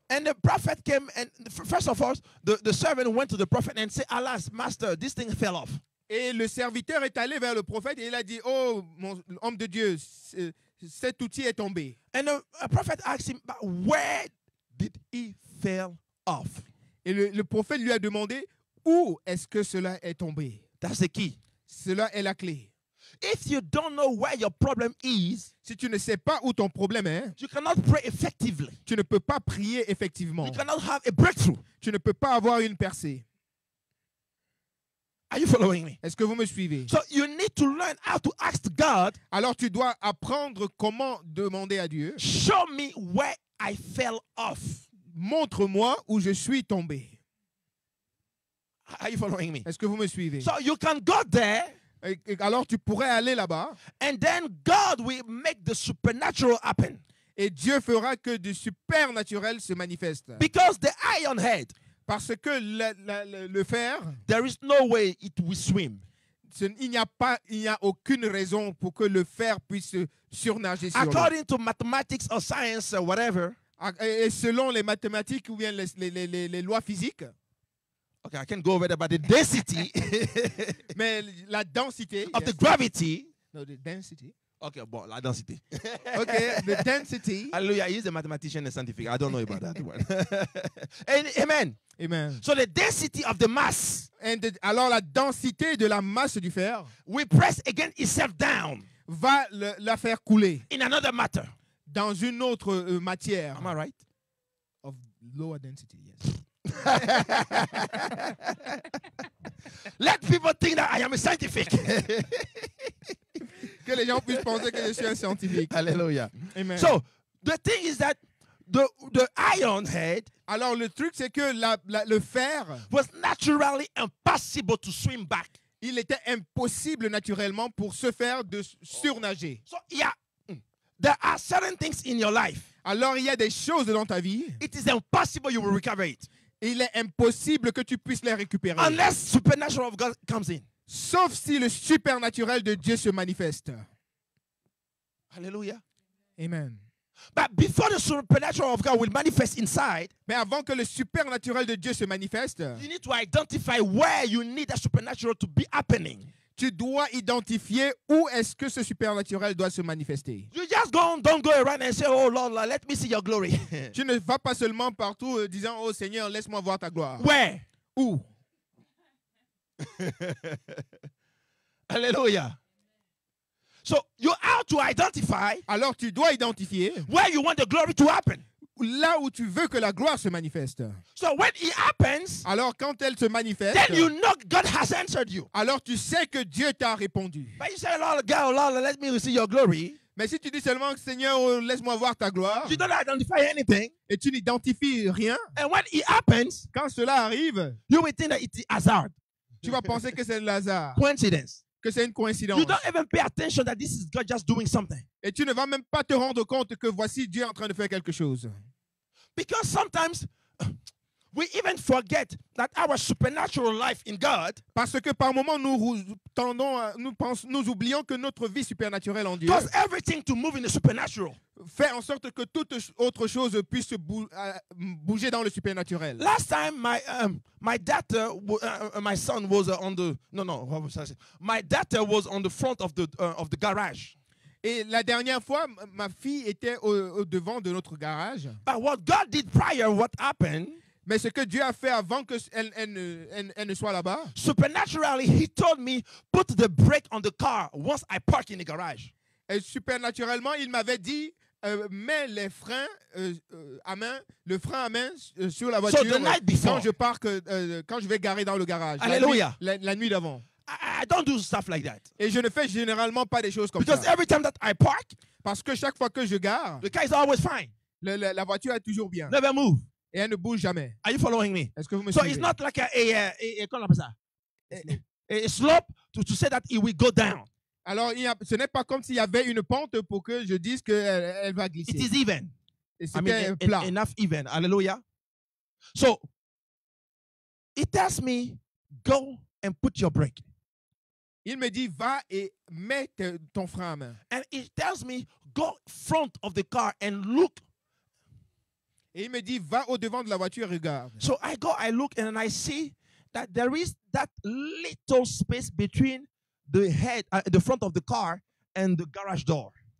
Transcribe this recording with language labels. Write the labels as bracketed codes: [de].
[en] And the prophet came, and first of all, the servant went to the prophet and said, alas, master, this thing fell off. [fr] Et le serviteur est allé vers le prophète et il a dit, oh, mon homme de Dieu, cet outil est tombé. [en] And the prophet asked him, but where did he fell off? [fr] Et le prophète lui a demandé, où est-ce que cela est tombé? [en] That's the key. [fr] Cela est la clé. [en] If you don't know where your problem is, [fr] Si tu ne sais pas où ton problème est, [en] you cannot pray effectively. [fr] tu ne peux pas prier effectivement. [en] You cannot have a breakthrough. [fr] Tu ne peux pas avoir une percée. [en] Are you following me? [fr] Est-ce que vous me suivez? [en] So you need to learn how to ask God, [fr] Alors tu dois apprendre comment demander à Dieu. [en] show me where I fell off. [fr] Montre-moi où je suis tombé. [en] Are you following me? [fr] Est-ce que vous me suivez? [en] So you can go there, [fr] Et alors tu pourrais aller là-bas [en] and then God will make the supernatural happen. [fr] et Dieu fera que du supernaturel se manifeste. [en] Because the iron head, [fr] Parce que le fer, [en] there is no way it will swim. [fr] il n'y a aucune raison pour que le fer puisse surnager sur l'eau. [en] According to mathematics or science or whatever, [fr] Et selon les mathématiques ou bien les lois physiques, [en] okay, I can't go over there, but the density [fr] mais la densité, [en] of the gravity, no, the density. [fr] okay, bon, la density. [en] Okay, the density. Hallelujah, he's a mathematician and scientific. I don't know about that one. And, amen. Amen. So the density of the mass [fr] Alors la densité de la masse du fer [en] will press against itself down [fr] va la faire couler [en] in another matter. [fr] dans une autre matière. [en] Am I right? Of lower density, yes. Let people think that I am a scientific. [fr] Que les gens puissent penser que je suis un scientifique. [en] Hallelujah. Amen. So the thing is that the iron head [fr] Alors le truc c'est que le fer, [en] was naturally impossible to swim back. [fr] il était impossible naturellement pour ce fer de surnager. [en] So yeah, there are certain things in your life. [fr] Alors il y a des choses dans ta vie, [en] It is impossible you will recover it [fr] il est impossible que tu puisses les récupérer. [en] unless supernatural of God comes in. [fr] Sauf si le supernaturel de Dieu se manifeste. [en] Hallelujah. Amen. But before the supernatural of God will manifest inside, [fr] Mais avant que le supernaturel de Dieu se manifeste, [en] you need to identify where you need that supernatural to be happening. [fr] tu dois identifier où est-ce que ce supernaturel doit se manifester. [en] You just don't go around and say, oh Lord, let me see your glory. [fr] Tu ne vas pas seulement partout disant, oh Seigneur, laisse-moi voir ta gloire. [en] Where? [fr] Où? [en] Hallelujah. So you have to identify [fr] Alors tu dois identifier [en] where you want the glory to happen. [fr] là où tu veux que la gloire se manifeste. [en] So when it happens, [fr] Alors quand elle se manifeste, [en] then you know God has answered you. [fr] alors tu sais que Dieu t'a répondu. [en] But you say, Lord God, Lord, let me see your glory. [fr] Mais si tu dis seulement, Seigneur, laisse-moi voir ta gloire, [en] You don't identify anything. [fr] et tu n'identifies rien, [en] And when it happens, [fr] quand cela arrive, [en] you will think that it's hazard, [fr] tu vas penser que c'est le hasard, [en] coincidence. [fr] que c'est une coïncidence. [en] You don't even pay attention that this is God just doing something. [fr] Et tu ne vas même pas te rendre compte que voici Dieu en train de faire quelque chose. [en] Because sometimes we even forget that our supernatural life in God, [fr] Parce que par moments, nous oublions que notre vie supernaturelle en Dieu [en] cause everything to move in the supernatural. [fr] fait en sorte que toute autre chose puisse bouger dans le supernaturel. [en] Last time, my daughter, my son was on the what was I saying? My daughter was on the front of the garage. [fr] Et la dernière fois, ma fille était au devant de notre garage. [en] But what God did prior, what happened? [fr] Mais ce que Dieu a fait avant qu'elle ne soit là-bas, [en] Supernaturally, He told me put the brake on the car once I park in the garage. [fr] et supernaturellement, il m'avait dit mets les freins à main, le frein à main sur la voiture [en] the night before, [fr] quand je vais garer dans le garage. [en] Hallelujah. [fr] La nuit d'avant. [en] I don't do stuff like that. [fr] Et je ne fais généralement pas des choses comme [en] Because [fr] ça. [en] every time that I park, [fr] Parce que chaque fois que je gare, [en] the car is always fine. [fr] la voiture est toujours bien. [en] Never move. [fr] Et elle ne bouge jamais. [en] Are you following me? [fr] Est-ce que vous me [en] So [fr] suivez? [en] it's not like [fr] comment on appelle ça? [en] A slope to say that it will go down. [fr] Alors, ce n'est pas comme s'il y avait une pente pour que je dise qu'elle va [en] It [fr] glisser. [en] is even. [fr] Et [en] I [fr] c'était [en] mean, [fr] plat. [en] enough even. Hallelujah. So it tells me, go and put your brake. [fr] Il me dit, va et mets ton frein à main. [en] And it tells me, go front of the car and look. [fr] Et il me dit, va au devant de la voiture et regarde. [en] So I go, I look, and I see that there is that little space between the front of the car and the garage door.